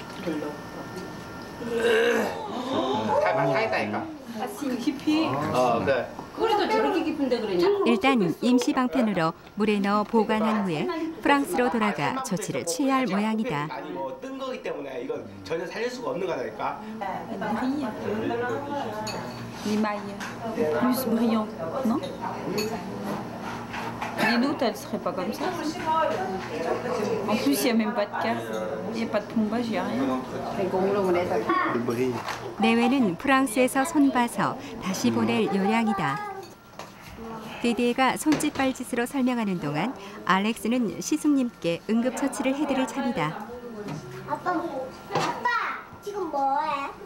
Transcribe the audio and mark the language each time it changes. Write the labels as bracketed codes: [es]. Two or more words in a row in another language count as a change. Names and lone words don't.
[ko] 살겠다니까. 그 깊이. 그래. 꼬리도 저렇게 깊은데 그러냐? 일단 임시 방편으로 물에 넣어 보관한 후에 프랑스로 돌아가 조치를 취할 모양이다. 많이 뜬 거기 때문에 이건 전혀 살릴 수가 없는 거라니까. [fr] L'émail plus brillant, non? Les nôtres, elles seraient pas comme ça. En plus, il n'y a même pas de casse, il n'y a pas de plombage, il n'y a rien. [ko] 내외는 프랑스에서 손봐서 다시 보낼 요량이다. 디디에가 손짓 발짓으로 설명하는 동안 알렉스는 시숙님께 응급처치를 해드릴 참이다. 아빠 지금 뭐해?